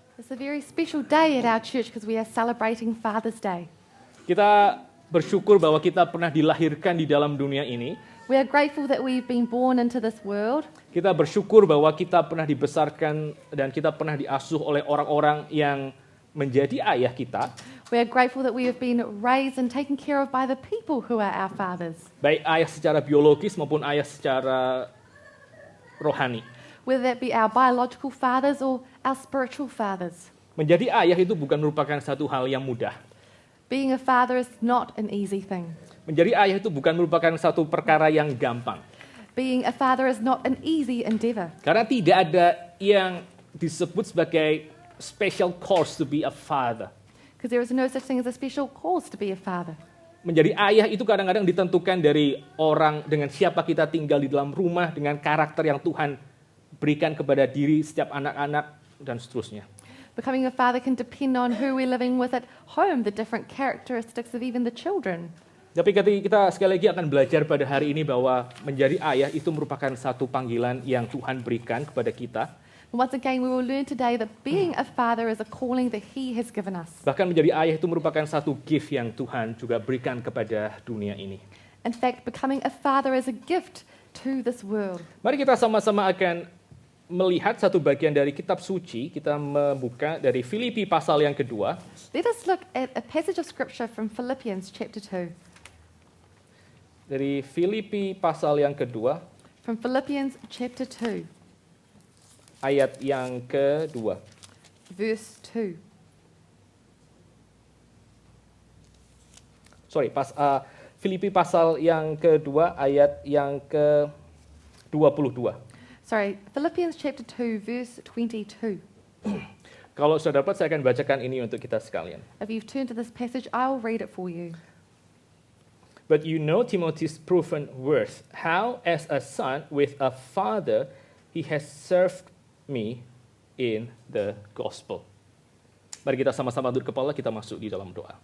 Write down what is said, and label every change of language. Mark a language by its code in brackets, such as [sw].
[en] It's a very special day at our church because we are celebrating Father's Day. [id] Kita bersyukur bahwa kita pernah dilahirkan di dalam dunia ini. [en] We are grateful that we've been born into this world. [id] Kita bersyukur bahwa kita pernah dibesarkan dan kita pernah diasuh oleh orang-orang yang menjadi ayah kita. [en] We are grateful that we have been raised and taken care of by the people who are our fathers. [id] Baik ayah secara biologis maupun ayah secara rohani. [en] Whether that be our biological fathers or our spiritual fathers. [id] Menjadi ayah itu bukan merupakan satu hal yang mudah. [en] Being a father is not an easy thing. [id] Menjadi ayah itu bukan merupakan satu perkara yang gampang. [en] Being a father is not an easy endeavor. [id] Karena tidak ada yang disebut sebagai [en] special course to be a father. Because there is no such thing as a special cause to be a father. [id] Menjadi ayah itu kadang-kadang ditentukan dari orang dengan siapa kita tinggal di dalam rumah, dengan karakter yang Tuhan berikan kepada diri setiap anak-anak dan seterusnya. [en] Becoming a father can depend on who we're living with at home, the different characteristics of even the children. [id] Tapi kita sekali lagi akan belajar pada hari ini bahwa menjadi ayah itu merupakan satu panggilan yang Tuhan berikan kepada kita. [en] And once again, we will learn today that being a father is a calling that He has given us. [id] Bahkan menjadi ayah itu merupakan satu gift yang Tuhan juga berikan kepada dunia ini. [en] In fact, becoming a father is a gift to this world. [id] Mari kita sama-sama akan melihat satu bagian dari kitab suci. Kita membuka dari Filipi pasal yang kedua. [en] Let us look at a passage of scripture from Philippians chapter 2. [id] Dari Filipi pasal yang kedua, [en] From Philippians chapter 2, [id] ayat yang kedua. [en] verse 2. [id] Filipi pasal yang kedua, ayat yang ke-22. [en] Sorry, Philippians chapter 2, verse 22. [id] Kalau sudah dapat, saya akan bacakan ini untuk kita sekalian. [en] If you've turned to this passage, I will read it for you. But you know Timothy's proven worth, how as a son with a father he has served me in the gospel. [id] Mari kita sama-sama tunduk kepala, kita masuk di dalam doa.